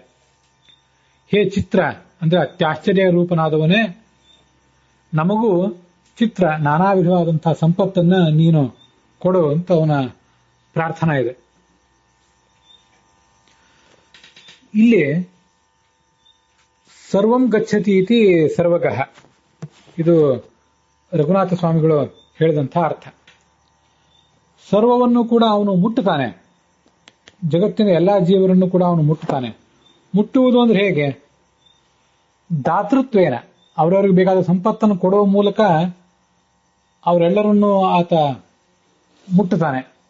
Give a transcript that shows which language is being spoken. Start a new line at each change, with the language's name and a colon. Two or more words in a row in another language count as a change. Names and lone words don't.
Kannada: ಹೇ ಚಿತ್ರ ಅಂದ್ರೆ ಅತ್ಯಾಶ್ಚರ್ಯ ರೂಪನಾದವನೇ, ನಮಗೂ ಚಿತ್ರ ನಾನಾ ವಿಧವಾದಂತಹ ಸಂಪತ್ತನ್ನ ನೀನು ಕೊಡು ಅಂತ ಅವನ ಪ್ರಾರ್ಥನಾ ಇದೆ. ಇಲ್ಲಿ
Sanskrit: ಸರ್ವಂ ಗಚ್ಚತಿ ಇತಿ ಸರ್ವಗಃ,
Kannada: ಇದು ರಘುನಾಥ ಸ್ವಾಮಿಗಳು ಹೇಳಿದಂಥ ಅರ್ಥ. ಸರ್ವವನ್ನು ಕೂಡ ಅವನು ಮುಟ್ಟುತ್ತಾನೆ, ಜಗತ್ತಿನ ಎಲ್ಲಾ ಜೀವರನ್ನು ಕೂಡ ಅವನು ಮುಟ್ಟುತ್ತಾನೆ. ಮುಟ್ಟುವುದು ಅಂದ್ರೆ ಹೇಗೆ? ದಾತೃತ್ವೇನ, ಅವರವರಿಗೆ ಬೇಕಾದ ಸಂಪತ್ತನ್ನು ಕೊಡುವ ಮೂಲಕ ಅವರೆಲ್ಲರನ್ನೂ ಆತ ಮುಟ್ಟುತ್ತಾನೆ.